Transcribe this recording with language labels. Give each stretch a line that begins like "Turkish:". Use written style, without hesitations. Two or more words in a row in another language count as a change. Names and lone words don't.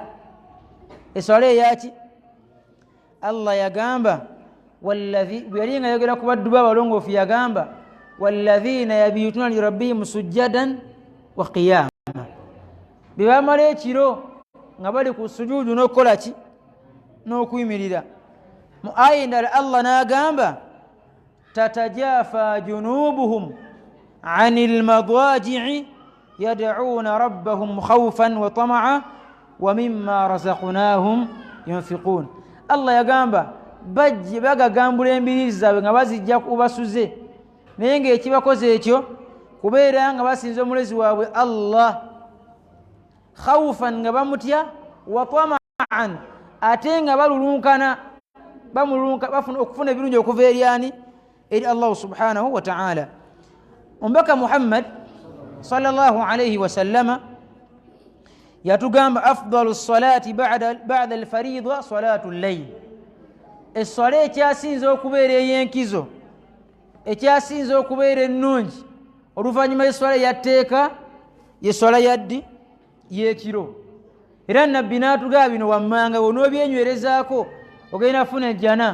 Ganda: eswala eyaki Allah yagamba yali nga yogera ku baddu b'abalongoofu yagamba
Arabic: والذين يبيتون لربهم سجدا وقياما,
Ganda: bwe bamala ekiro nga bali ku sujuudu n'okukola ki n'okuyimirira. mu aya endala Allah n'agamba
Arabic: تتجافى جنوبهم عن المضاجع يدعون ربهم خوفا وطمعا ومما رزقناهم ينفقون.
Ganda: Allah yagamba bajje bagagambula embiriizi zaabwe nga bazijja kubasuze, naye ng'ekibakoze ekyo kubeera nga basinza omulezi waabwe Allah, khawfan nga bamutya,
Arabic: وطمعا
Ganda: ate nga balulunkana bafuna okufuna ebirungi okuva eryani eri Allah
Arabic: سبحانه وتعالى. Omubaka Muhammad صلى الله عليه وسلم yatugamba أفضل الصلاة بعد الفريضة صلاة الليل,
Ganda: esswala ekyasinza okubeera ey'enkizo, ekyasinza okubeera ennungi oluvannyuma y'esswala eyatteeka y'esswala yaddi y'ekiro. era nabbi n'atugamba bino wammanga onoobyenywerezaako ogenda funa ejjana.